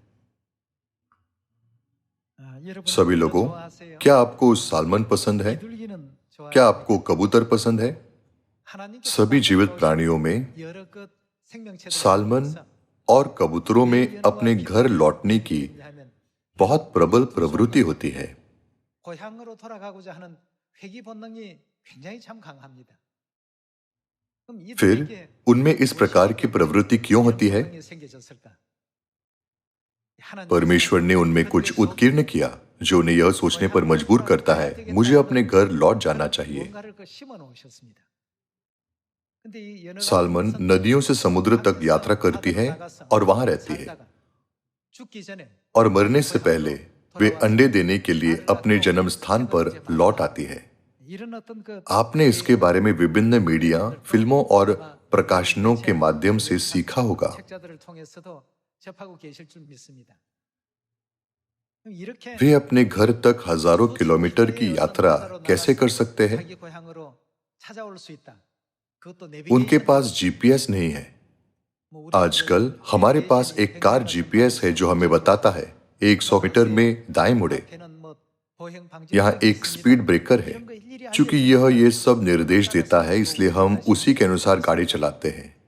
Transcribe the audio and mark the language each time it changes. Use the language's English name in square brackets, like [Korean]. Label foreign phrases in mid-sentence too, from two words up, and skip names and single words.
[Hindi] सभी लोगों, क्या आपको सालमन पसंद है? क्या आपको कबूतर पसंद है? सभी जीवित प्राणियों में सालमन और कबूतरों में अपने घर लौटने की बहुत प्रबल प्रवृत्ति होती है। [Korean] 고향으로 돌아가고자 하는 회귀 본능이 굉장히 참 강합니다. 그럼 [Hindi] फिर [Korean] 이들에게 [Hindi] उनमें इस प्रकार की प्रवृत्ति क्यों होती है? [Korean] 본능이 생겨졌을까? [Hindi] परमेश्वर ने उनमें कुछ उत्कीर्ण किया जो उन्हें यह सोचने पर मजबूर करता है, मुझे अपने घर लौट जाना चाहिए। [Korean] 무언가를 심어 놓으셨습니다. 근데 이 연어가 [Hindi] सालमन नदियों से समुद्र तक यात्रा करती है और वहां रहती है, [Korean] 살다가 죽기 전에 [Hindi] और मरने से पहले वे अंडे देने के लिए अपने जन्म स्थान पर लौट आती है। [Korean] 이런 어떤 그 [Hindi] आपने इसके बारे में विभिन्न मीडिया, फिल्मों और प्रकाशनों के माध्यम से सीखा होगा। [Korean] 책자들을 통해서도 접하고 계실 줄 믿습니다. 그럼 이렇게 [Hindi] वे अपने घर तक हजारों किलोमीटर की यात्रा कैसे कर सकते हैं? [Korean] 자기 고향으로 찾아올 수 있다. 그것도 [Hindi] उनके [Korean] 내비게이션 [Hindi] पास जीपीएस नहीं है। आजकल हमारे पास एक [English] car GPS [Hindi] है जो हमें बताता है 100 मीटर में दाएं मुड़े। यहाँ एक [English] speed breaker [Hindi] है। चूंकि यह ये सब निर्देश देता है, इसलिए हम उसी के अनुसार गाड़ी चलाते हैं।